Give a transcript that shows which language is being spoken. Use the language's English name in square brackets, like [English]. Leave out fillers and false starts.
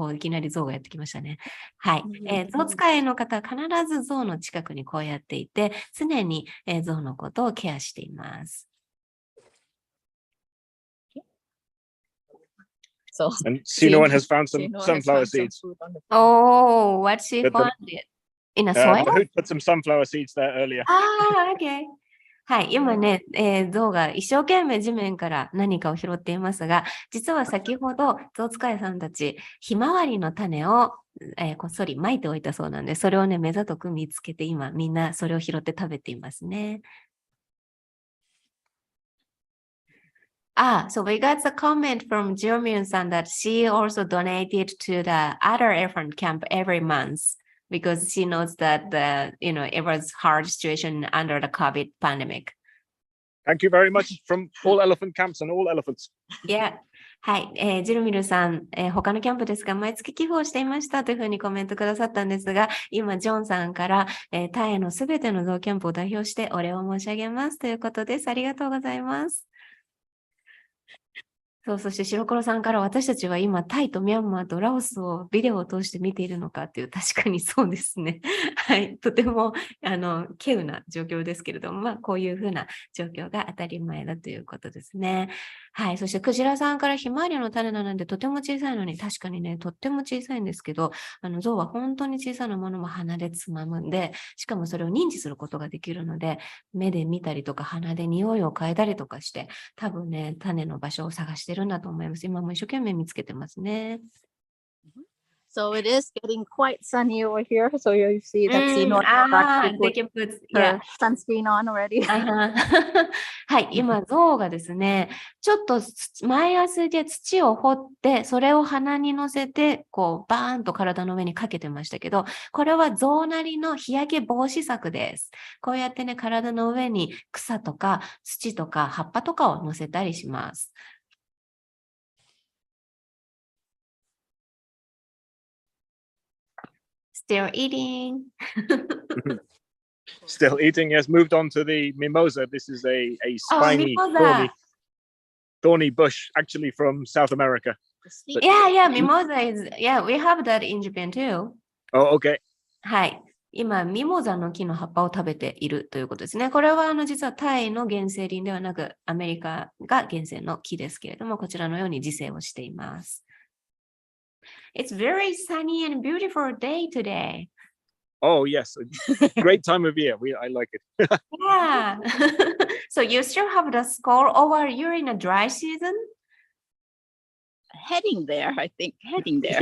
[Japanese] いきなり象がやってきましたね。はい、象使いの方は必ず象の近くにこうやっていて、常に、象のことをケアしています。 [English] So, and Sino has found some sunflower seeds. Oh, what she found it? In a soil? Mahout put some sunflower seeds there earlier. Okay. [Japanese] はい、今ね、象が一生懸命地面から何かを拾っていますが、実は先ほど象使いさんたち、ひまわりの種を、こっそり撒いておいたそうなんで、それをね、目ざとく見つけて今、みんなそれを拾って食べていますね。 [English] So we got the comment from Jomyun-san that she also donated to the other elephant camp every month because she knows that it was hard situation under the COVID pandemic. Thank you very much from all elephant camps and all elephants. Yeah. [Japanese] はい、ジルミルさん、他のキャンプですが、毎月寄付をしていましたというふうにコメントくださったんですが、今、ジョンさんから、タイのすべての象キャンプを代表してお礼を申し上げますということです。ありがとうございます。そして白黒さんから私たちは今タイとミャンマーとラオスをビデオを通して見ているのかっていう、確かにそうですね。はい、とても稀有な状況ですけれども、こういうふうな状況が当たり前だということですね。はい、そしてクジラさんからひまわりの種なのでとても小さいのに、確かにね、とっても小さいんですけど、象は本当に小さなものも鼻でつまむんで、しかもそれを認知することができるので、目で見たりとか鼻で匂いを嗅いだりとかして、多分ね、種の場所を探してるんだと思います。今も一生懸命見つけてますね。 [English] So it is getting quite sunny over here. So you see that they can put sunscreen on already. [Japanese] はい、今、象がですね、ちょっと前足で土を掘って、それを鼻に乗せて、こう、バーンと体の上にかけてましたけど、これは象なりの日焼け防止策です。こうやってね、体の上に草とか土とか葉っぱとかを乗せたりします。 [English] Still eating. Still eating. Yes, moved on to the mimosa. This is a spiny, thorny bush, actually from South America. Yeah, mimosa is. Yeah, we have that in Japan too. Oh, okay. [Japanese] はい。今、ミモザの木の葉っぱを食べているということですね。これは実はタイの原生林ではなく、アメリカが原生の木ですけれども、こちらのように自生をしています。 [English] It's very sunny and beautiful day today. Oh, yes. Great time of year. I like it. Yeah. So you still have the score over you're in a dry season? Heading there, I think. Heading there.